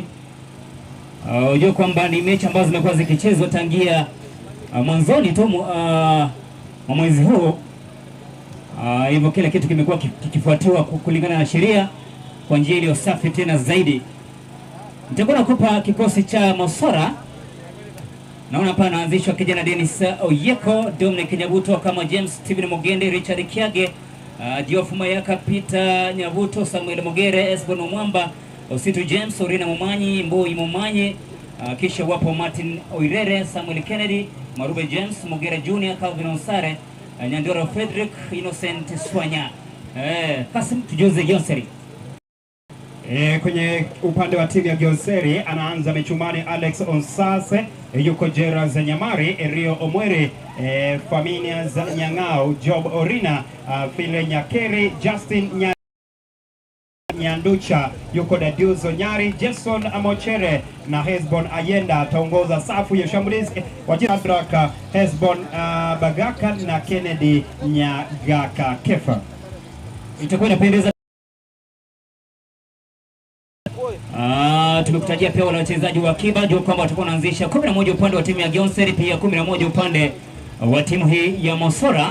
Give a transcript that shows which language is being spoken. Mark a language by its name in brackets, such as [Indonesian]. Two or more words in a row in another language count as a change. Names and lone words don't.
[Swahili] Unajua kwamba ni mechi ambazo zimekuwa zikichezwa tangia mwanzoni tu mwezi huu. Hivyo kila kitu kimekuwa kikifuatiwa kulingana na sheria kwa njia iliyo safi tena zaidi. Nitakuwa nakupa kikosi cha Mosora. Naona hapa anaanzishwa kijana Dennis Oyeko, Dominic Nyabuto kama James, Steven Mogende, Richard Kiage, Diofu Mayaka, Peter Nyabuto, Samuel Mogere, Esbon Mwamba, Ositu James, Orina Mumanyi, Mboi Mumanyi, kisha wapo Martin Oirere, Samuel Kennedy, Marube James, Mogere Junior, Calvin Onsare, Nyandoro Frederick, Innocent Swanya. Kasim tujuze Gionseri. Kwenye upande wa timu ya Gionseri anaanza mechumani Alex Onsase, yuko Gerard Nyamari, Rio Omwere, Faminias Nyangao, Job Orina, Phile Nyakeri, Justin Nyanducha, yuko Dadiuzo Nyari, Jason Amochere na Hesbon Ayenda. Ataongoza safu ya shambulizi wajina Draka, Hesbon Bagaka na Kennedy Nyagaka Kefa. Itakuwa inapendeza. Tumekutajia pia wale wachezaji wa akiba juu kwamba watakuwa wanaanzisha 11 upande wa timu ya Gionseri, pia 11 upande wa timu hii ya Mosora.